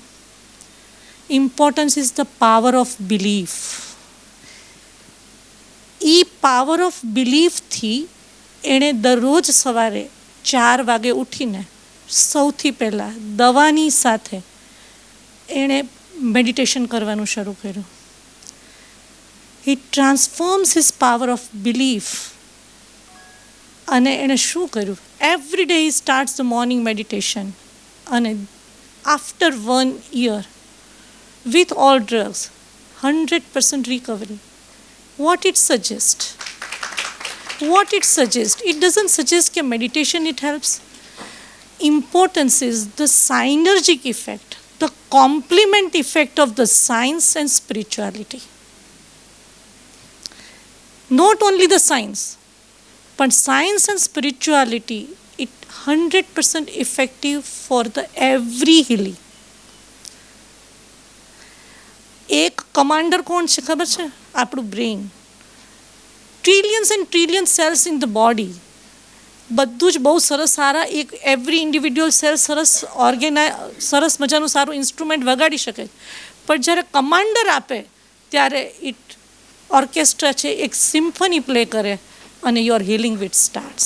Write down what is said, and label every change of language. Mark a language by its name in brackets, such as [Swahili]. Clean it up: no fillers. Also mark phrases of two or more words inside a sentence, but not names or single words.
[English] importance is the power of belief. [Gujarati] એ [English] power of beliefથી [Gujarati] એણે દરરોજ સવારે 4 વાગે ઉઠીને સૌથી પહેલાં દવાની સાથે એણે મેડિટેશન કરવાનું શરૂ કર્યું. [English] He transforms his power of belief. અને એણે શું કર્યું? Every day he starts the morning meditation. અને after 1 year, with all drugs, 100% recovery. What it suggests? It doesn't suggest that meditation it helps. Importance is the synergic effect, the complement effect of the science and spirituality. Not only the science, but science and spirituality, it 100% effective for the every healing. [Gujarati] એક કમાન્ડર કોણ છે ખબર છે? આપણું બ્રેઇન. [English] trillions and trillion cells in the body. [Gujarati] બધું જ બહુ સરસ સારા એક [English] every individual cell [Gujarati] સરસ મજાનું સારું ઇન્સ્ટ્રુમેન્ટ વગાડી શકે, પણ જ્યારે કમાન્ડર આપે ત્યારે [English] it orchestra [Gujarati] છે એક [English] symphony play [Gujarati] કરે અને [English] your healing with starts.